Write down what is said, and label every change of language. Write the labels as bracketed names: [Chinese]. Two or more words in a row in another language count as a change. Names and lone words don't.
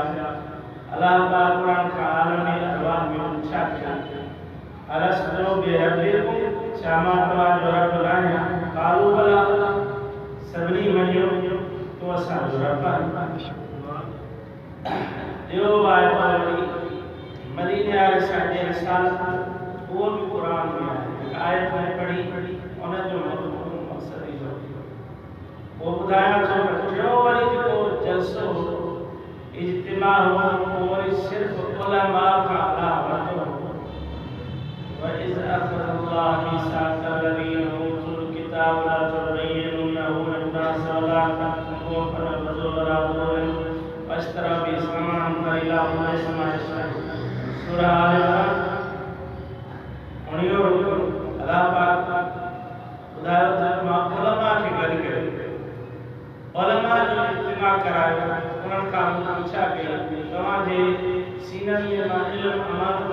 [Sindhi] अल्लाह पाक कुरान का आलम अरवाह में छा कया, [Arabic] ألست بربكم, [Sindhi] छा मां तव्हांजो रब आहियां? [Arabic] قالوا بلى, [Sindhi] सभिनी मञियो तो असांजो रब आहे। ॿियो वाइदो मदीने वारे साहिब रिसालत, वो भी कुरान में आहे, आयत में पढ़ी उन जो मक़सद इहो वो ॿुधायां थो। टियों वरी जेको जलसो इज्तिमा हो वो वरी सिर्फ़ उलमा खां अलावा वरितो। [Arabic] وإذ أخذ الله ميثاق الذين أوتوا الكتاب لا تبيننه للناس ولا تكتمونه فنبذوه وراء ظهورهم واشتروا به ثمنا قليلا ما يسمعون. [Sindhi] सूरह आल इमरान। अल्लाह पाक ॿुधायो त मां उलमा खे गॾु कयो। उलमा जो इज्तिमा करायो उन्हनि खां पुछा कई तव्हांजे सीननि में मां इल्मु अमानत